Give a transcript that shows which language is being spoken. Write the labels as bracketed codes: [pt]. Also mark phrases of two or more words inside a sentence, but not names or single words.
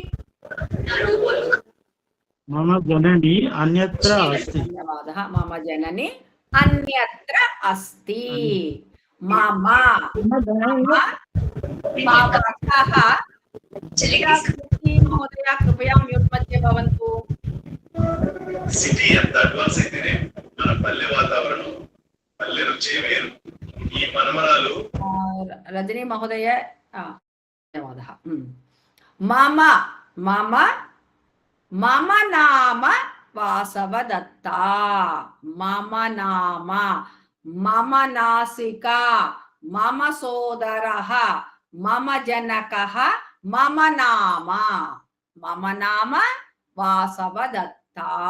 [sa] मम जननी अन्यत्र अस्ति धन्यवादः मम जननी अन्यत्र अस्ति मम भवतः महोदय कृपया म्यूट् मध्ये भवन्तु [te] సిటీ అంత అడ్వాన్స్ అయితేనే మన పల్లె వాతావరణం పల్లె రుచి వేరు ఈ మనమరాలు [sa] रजनी महोदय धन्यवादः मम मम मम नाम वासवदत्ता मम नाम मम नासिका मम सोदरः मम जनकः मम नाम वासवदत्ता